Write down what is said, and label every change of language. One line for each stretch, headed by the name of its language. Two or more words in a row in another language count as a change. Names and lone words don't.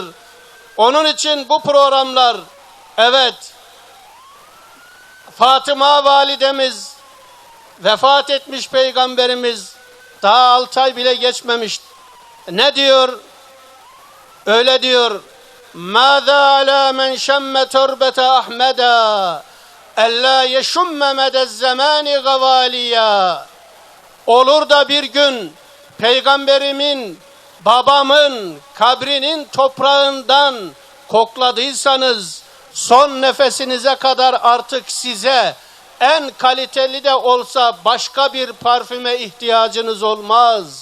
Turkish: Onun için bu programlar, evet, Fatıma validemiz, vefat etmiş peygamberimiz, daha 6 ay bile geçmemiş. Ne diyor? Öyle diyor.
Arabic: مَاذَا عَلَى مَنْ شَمَّ تُرْبَةَ أَحْمَدًا اَلَّا يَشُمَّ مَدَ الزَّمَانِ غَوَالِيًا.
Turkish: Olur da bir gün peygamberimin, babamın kabrinin toprağından kokladıysanız son nefesinize kadar artık size en kaliteli de olsa başka bir parfüme ihtiyacınız olmaz.